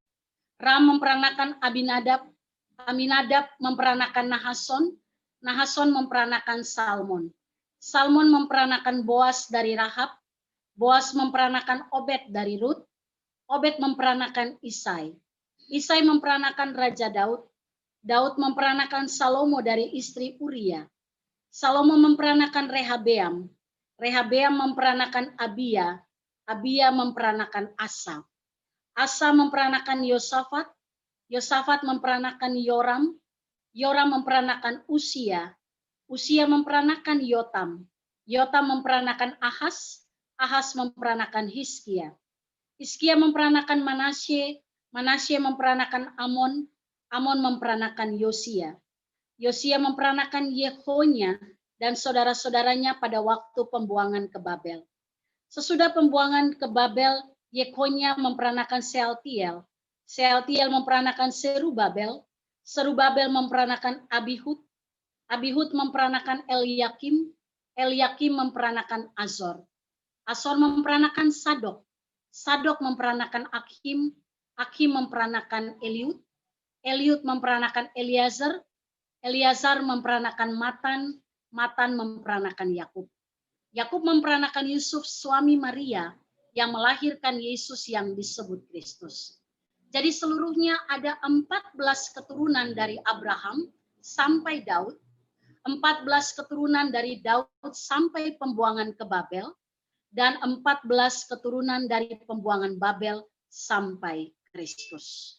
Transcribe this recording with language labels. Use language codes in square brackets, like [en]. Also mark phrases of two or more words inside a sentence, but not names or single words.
[id] Ram memperanakan Aminadab, Aminadab memperanakan Nahason, Nahason memperanakan Salmon. Salmon memperanakan Boas dari Rahab, Boas memperanakan Obed dari Rut, Obed memperanakan Isai. Isai memperanakan Raja Daud, Daud memperanakan Salomo dari istri Uria. Salomo memperanakan Rehabeam, Rehabeam memperanakan Abia, Abia memperanakan Asa. Asa memperanakan Yosafat, Yosafat memperanakan Yoram, Yoram memperanakan Usia, Usia memperanakan Yotam, Yotam memperanakan Ahas, Ahas memperanakan Hizkia. Hizkia memperanakan Manasye, Manasye memperanakan Amon, Amon memperanakan Yosia. Yosia memperanakan Yehonya dan saudara-saudaranya pada waktu pembuangan ke Babel. Sesudah pembuangan ke Babel, Yehonya memperanakan Sealtiel, Sealtiel memperanakan Serubabel, Serubabel memperanakan Abihud, Abihud memperanakan Eliakim, Eliakim memperanakan Azor, Azor memperanakan Sadok, Sadok memperanakan Akhim, Akhim memperanakan Eliud, Eliud memperanakan Eliazar, Eliazar memperanakan Matan, Matan memperanakan Yakub. Yakub memperanakan Yusuf suami Maria yang melahirkan Yesus yang disebut Kristus. Jadi seluruhnya ada 14 keturunan dari Abraham sampai Daud, 14 keturunan dari Daud sampai pembuangan ke Babel, dan 14 keturunan dari pembuangan Babel sampai Kristus.